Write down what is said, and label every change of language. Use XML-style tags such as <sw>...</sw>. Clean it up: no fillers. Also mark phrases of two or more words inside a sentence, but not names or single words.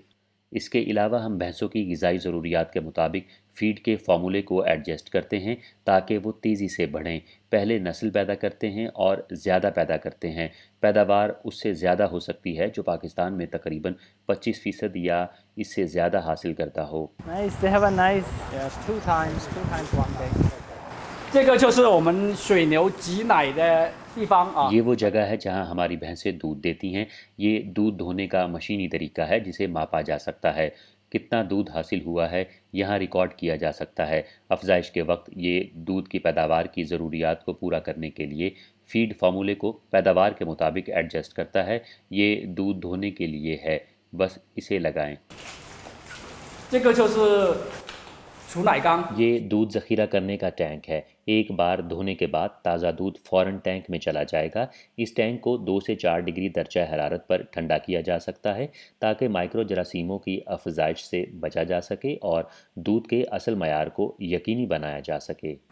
<ur>اس کے علاوہ ہم بھینسوں کی غذائی ضروریات کے مطابق فیڈ کے فارمولے کو ایڈجسٹ کرتے ہیں تاکہ وہ تیزی سے بڑھیں۔ پہلے نسل پیدا کرتے ہیں اور زیادہ پیدا کرتے ہیں۔ پیداوار اس سے زیادہ ہو سکتی ہے جو پاکستان میں تقریباً 25% یا اس سے زیادہ حاصل کرتا ہو۔</ur> <en>Nice, they have a nice two times one day.</en> <zh>这个就是我们水牛挤奶的地方啊。</zh> <ur>یہ وہ جگہ ہے جہاں ہماری بھینسیں دودھ دیتی ہیں۔ یہ دودھ دھونے کا مشینی طریقہ ہے جسے ماپا جا سکتا ہے۔ کتنا دودھ حاصل ہوا ہے یہاں ریکارڈ کیا جا سکتا ہے۔ افزائش کے وقت یہ دودھ کی پیداوار کی ضروریات کو پورا کرنے کے لیے</ur> <en>feed formulas</en> <ur>کو پیداوار کے مطابق ایڈجسٹ کرتا ہے۔ یہ دودھ دھونے کے لیے ہے، بس اسے لگائیں۔</ur> <zh>这个就是储奶缸。</zh> <ur>یہ دودھ ذخیرہ کرنے کا ٹینک ہے۔ ایک بار دھونے کے بعد تازہ دودھ فوراً ٹینک میں چلا جائے گا۔ اس ٹینک کو 2 سے 4 ڈگری درجہ حرارت پر ٹھنڈا کیا جا سکتا ہے تاکہ مائکرو جراثیموں کی افزائش سے بچا جا سکے اور دودھ کے اصل معیار کو یقینی بنایا جا سکے۔</ur>